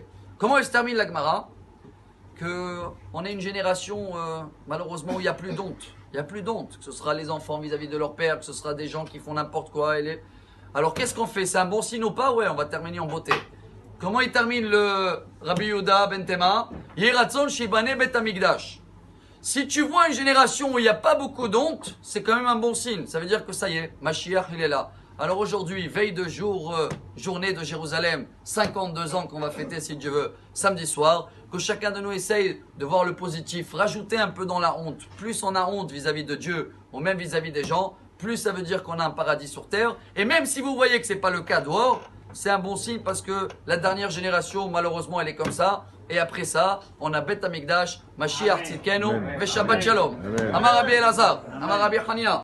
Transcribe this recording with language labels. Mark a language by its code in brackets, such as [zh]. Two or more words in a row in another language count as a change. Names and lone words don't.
[fr] Comment elle se termine la Gemara? Qu'on est une génération, malheureusement, où il n'y a plus d'honte. Il n'y a plus d'honte. Que ce sera les enfants vis-à-vis de leur père, que ce sera des gens qui font n'importe quoi. Alors, qu'est-ce qu'on fait? C'est un bon signe ou pas? Ouais, on va terminer en beauté. Comment il termine le Rabbi Yehuda ben Tema? [he] רצון שיבנה בית המקדש. [fr] Si tu vois une génération où il n'y a pas beaucoup d'honte, c'est quand même un bon signe. Ça veut dire que ça y est, Mashiach, il est là. Alors aujourd'hui, veille de jour, journée de Jérusalem, 52 ans qu'on va fêter si Dieu veut, samedi soir, que chacun de nous essaye de voir le positif, rajouter un peu dans la honte. Plus on a honte vis-à-vis de Dieu, ou même vis-à-vis des gens, plus ça veut dire qu'on a un paradis sur terre. Et même si vous voyez que ce n'est pas le cas dehors, c'est un bon signe parce que la dernière génération, malheureusement, elle est comme ça. Et après ça, on a [he] בית המקדש משיח צדקנו ושבת שלום. אמר רבי אלעזר אמר רבי חנינא.